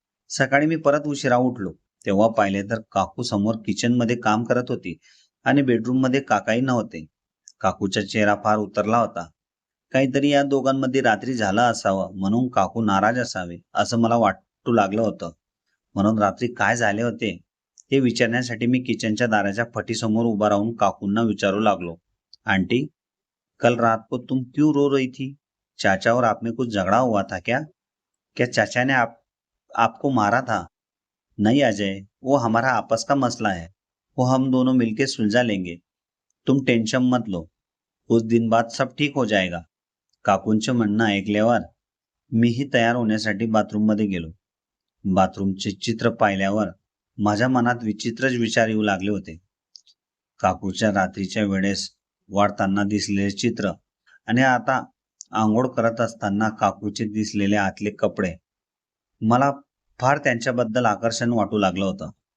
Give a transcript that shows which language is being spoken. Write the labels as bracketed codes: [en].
[mr] सकाळी मी परत उशिरा उठलो. तेव्हा पाहिले तर काकू समोर किचनमध्ये काम करत होती आणि बेडरूममध्ये काकाही नव्हते. काकूचा चेहरा फार उतरला होता. काहीतरी या दोघांमध्ये रात्री झालं असावं, म्हणून काकू नाराज असावे असं मला वाटू लागलं होतं. म्हणून रात्री काय झाले होते ते विचारण्यासाठी मी किचनच्या दाराच्या फटीसमोर उभा राहून काकूंना विचारू लागलो. [hi] आंटी, कल रात को तुम क्यों रो रही थी? चाचा और आप में कुछ झगड़ा हुआ था क्या? क्या चाचा ने आपको मारा था? नहीं अजय, वो हमारा आपस का मसला है. वो हम दोनों मिलके सुलझा लेंगे. तुम टेंशन मत लो. कुछ दिन बाद सब ठीक हो जाएगा. [mr] काकूंचे म्हणणं ऐकल्यावर मीही तयार होण्यासाठी बाथरूममध्ये गेलो. बाथरूमचे चित्र पाहिल्यावर माझ्या मनात विचित्रच विचार येऊ लागले होते. काकूच्या रात्रीच्या वेळेस वाढताना दिसलेले चित्र आणि आता आंघोळ करत असताना काकूचे दिसलेले आतले कपडे, मला फार त्यांच्याबद्दल आकर्षण वाटू लागलं होतं.